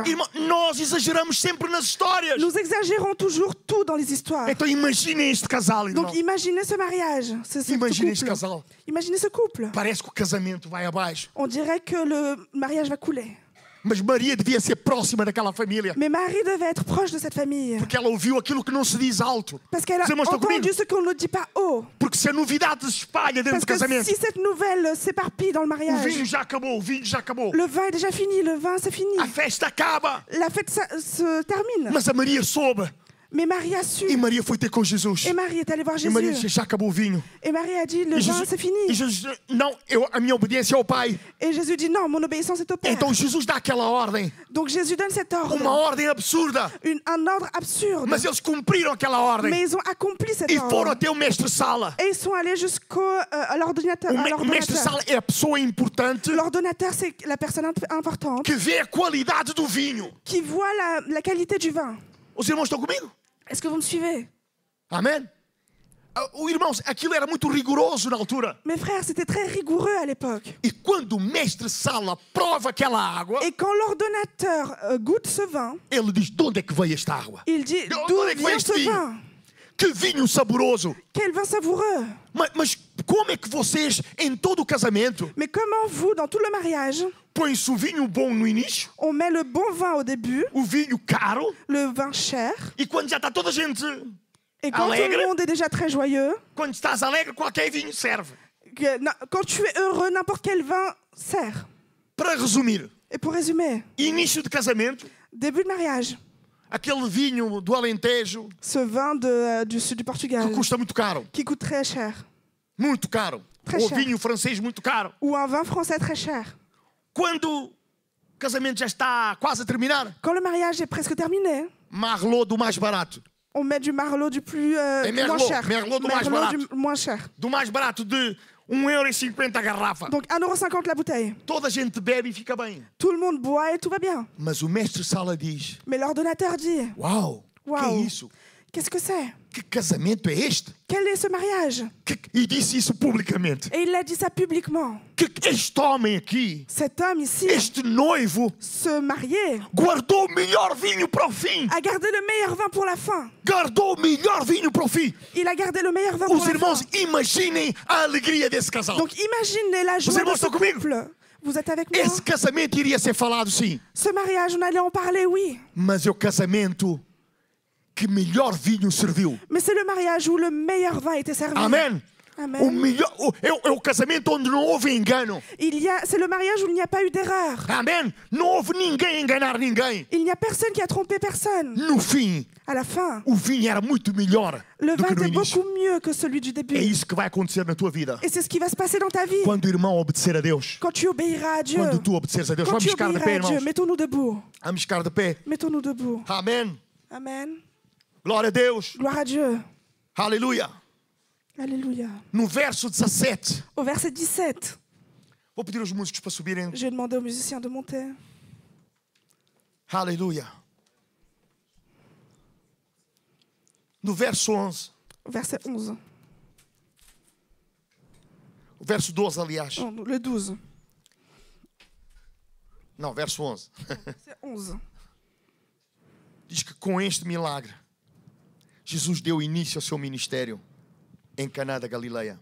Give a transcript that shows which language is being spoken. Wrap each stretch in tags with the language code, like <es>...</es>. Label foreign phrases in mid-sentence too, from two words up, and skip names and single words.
<pt>Irmão, nós exageramos sempre nas histórias.</pt> <fr>Nous exagérons toujours tout dans les histoires.</fr> <pt>Então imaginem este casal, irmão.</pt> <fr>Donc, imaginez ce mariage, ce Imaginez este couple.</fr> <pt>casal.</pt> <fr>Imaginez ce couple.</fr> <pt>Parece que o casamento vai abaixo.</pt> <fr>On dirait que le mariage va couler.</fr> <pt>Mas Maria devia ser próxima daquela família.</pt> <fr>Mais Marie devait être proche de cette famille.</fr> <pt>Porque ela ouviu aquilo que não se diz alto.</pt> <fr>Parce qu'elle a</fr> <pt>Os irmãos estão comigo?</pt> <fr>entendu ce qu'on ne dit pas haut.</fr> <pt>Porque se a novidade se espalha dentro</pt> <fr>Parce</fr> <pt>do</pt> <fr>que</fr> <pt>casamento,</pt> <fr>si cette nouvelle s'éparpille dans le</fr> <pt>o vinho</pt> <fr>mariage,</fr> <pt>já acabou, o vinho já acabou.</pt> <fr>le vin est déjà fini, le vin c'est fini.</fr> <pt>A festa acaba.</pt> <fr>La fête se termine.</fr> <pt>Mas a Maria soube.</pt> <fr>Mais Marie a su.</fr> <pt>E Maria foi ter com Jesus.</pt> <fr>Et Marie est allée voir</fr> <pt>E Maria disse,</pt> <fr>Jésus.</fr> <pt>já acabou o vinho.</pt> <fr>Et Marie a dit, le</fr> <pt>E</pt> <fr>vin</fr> <pt>Jesus,</pt> <fr>c'est</fr> <pt>e</pt> <fr>fini.</fr> <pt>Jesus disse, não, a minha obediência é ao Pai.</pt> <fr>Et Jésus dit, non, mon obéissance est au Père.</fr> <pt>Então Jesus dá aquela ordem.</pt> <fr>Donc Jésus donne cet</fr> <pt>Uma</pt> <fr>ordre.</fr> <pt>ordem absurda.</pt> <fr>Un ordre absurde.</fr> <pt>Mas eles cumpriram aquela ordem.</pt> <fr>Mais ils ont accompli cet</fr> <pt>E foram</pt> <fr>ordre.</fr> <pt>até o mestre-sala.</pt> <fr>Et ils sont allés à l'ordinateur.</fr> <pt>O mestre-sala é a pessoa importante</pt> <fr>L'ordonnateur, c'est la personne importante</fr> <pt>que vê a qualidade do vinho.</pt> <fr>qui voit la qualité du vin.</fr> <pt>Os irmãos estão comigo?</pt> <fr>Est-ce que vous me suivez?</fr> <pt>Amém? Irmãos, aquilo era muito rigoroso na altura.</pt> <fr>Mes frères, c'était très rigoureux à l'époque.</fr> <pt>E quando o mestre-sala prova aquela água,</pt> <fr>Et quand l'ordonnateur goûte ce vin,</fr> <pt>ele diz, de onde é que veio esta água?</pt> <fr>il dit,</fr> <pt>De</pt> <fr>d'où</fr> <pt>onde é que veio</pt> <fr>vient</fr> <pt>este</pt> <fr>ce</fr> <pt>vinho?</pt> <fr>vin?</fr> <pt>Que vinho saboroso.</pt> <fr>Quel vin savoureux!</fr> <pt>Mas como é que vocês, em todo o casamento,</pt> <fr>Mais comment vous, dans tout le mariage,</fr> <pt>põe-se o vinho bom no início,</pt> <fr>on met le bon vin au début,</fr> <pt>o vinho caro,</pt> <fr>le vin cher,</fr> <pt>e quando já está toda a gente,</pt> <fr>et quand tout</fr> <pt>Alegre.</pt> <fr>le monde est déjà très joyeux,</fr> <pt>quando estás alegre, qualquer vinho serve.</pt> <fr>quand tu es heureux, n'importe quel vin sert.</fr> <pt>Para resumir,</pt> <fr>Et pour résumer,</fr> <pt>início de casamento,</pt> <fr>début de mariage,</fr> <pt>aquele vinho do Alentejo</pt> <fr>ce vin du sud du Portugal,</fr> <pt>que custa muito caro.</pt> <fr>qui coûte très cher,</fr> <pt>Muito caro.</pt> <fr>Très</fr> <pt>Ou</pt> <fr>cher.</fr> <pt>vinho francês muito caro.</pt> <fr>ou un vin français très cher.</fr> <pt>Quando o casamento já está quase a terminar,</pt> <fr>Quand le mariage est presque terminé,</fr> <pt>Marlot do mais barato.</pt> <fr>on met du Merlot du plus Merlot, moins cher.</fr> <pt>Merlot do mais barato.</pt> <fr>du moins cher.</fr> <pt>Do mais barato de 1,50 € a garrafa.</pt> <fr>Donc 1,50 € la bouteille.</fr> <pt>Toda a gente bebe e fica bem.</pt> <fr>Tout le monde boit et tout va bien.</fr> <pt>Mas o mestre-sala diz,</pt> <fr>Mais l'ordonnateur dit,</fr> <pt>uau, que é</pt> <fr>Uau.</fr> <pt>isso?</pt> <fr>qu'est-ce que c'est?</fr> <pt>Que casamento é este?</pt> <fr>Quel est ce mariage?</fr> <pt>E disse isso publicamente.</pt> <fr>Et il a dit ça publiquement.</fr> <pt>Que este homem aqui,</pt> <fr>Cet homme ici,</fr> <pt>este noivo,</pt> <fr>se marier,</fr> <pt>guardou o melhor vinho para o fim.</pt> <fr>a gardé le meilleur vin pour la fin.</fr> <pt>Guardou o melhor vinho para o fim.</pt> <fr>Il a gardé le meilleur vin pour</fr> <pt>Os</pt> <fr>la</fr> <pt>irmãos,</pt> <fr>fin.</fr> <pt>imaginem a alegria desse casal.</pt> <fr>Donc imaginez la joie</fr> <pt>irmãos</pt> <fr>de ce</fr> <pt>estão comigo?</pt> <fr>couple. Vous êtes avec moi?</fr> <pt>Esse casamento iria ser falado, sim.</pt> <fr>Ce mariage, on allait en parler, oui.</fr> <pt>Mas é o casamento que melhor vinho serviu.</pt> <fr>Mais c'est le mariage où le meilleur vin était servi.</fr> <pt>Amém?</pt> <fr>Amen.</fr> <pt>É o casamento onde não houve engano.</pt> <fr>C'est le mariage où il n'y a pas eu d'erreur.</fr> <pt>Amém? Não houve ninguém enganar ninguém.</pt> <fr>Il n'y a personne qui a trompé personne.</fr> <pt>No fim,</pt> <fr>À la fin,</fr> <pt>o vinho era muito melhor</pt> <fr>le</fr> <pt>do</pt> <fr>vin</fr> <pt>que no</pt> <fr>était</fr> <pt>início.</pt> <fr>beaucoup mieux que celui du</fr> <pt>É</pt> <fr>début.</fr> <pt>isso que vai acontecer na tua vida.</pt> <fr>Et c'est ce qui va se passer dans ta vie.</fr> <pt>Quando o irmão obedecer a Deus.</pt> <fr>Quand tu obéiras à Dieu.</fr> <pt>Quando tu obedeceres a Deus.</pt> <fr>Quand</fr> <pt>Vamos</pt> <fr>tu</fr> <pt>ficar de</pt> <fr>obéiras</fr> <pt>pé,</pt> <fr>à Dieu.</fr> <pt>irmãos.</pt> <fr>Mettons-nous debout.</fr> <pt>Vamos ficar de pé.</pt> <fr>Mettons-nous debout.</fr> <pt>Amém.</pt> <fr>Amen.</fr> <pt>Glória a Deus.</pt> <fr>Gloire à Dieu.</fr> <pt>Aleluia.</pt> <fr>Alléluia.</fr> <pt>No verso 17.</pt> <fr>Au verset 17,</fr> <pt>Vou pedir aos músicos para subirem.</pt> <fr>je vais demander aux musiciens de monter.</fr> <pt>Aleluia. No verso 11.</pt> <fr>Au verset 11.</fr> <pt>O verso 12, aliás.</pt> <fr>Non, le 12.</fr> <pt>Não, verso 11.</pt> <fr>C'est 11.</fr> <pt>Diz que com este milagre, Jesus deu início ao seu ministério em Caná da Galileia.</pt>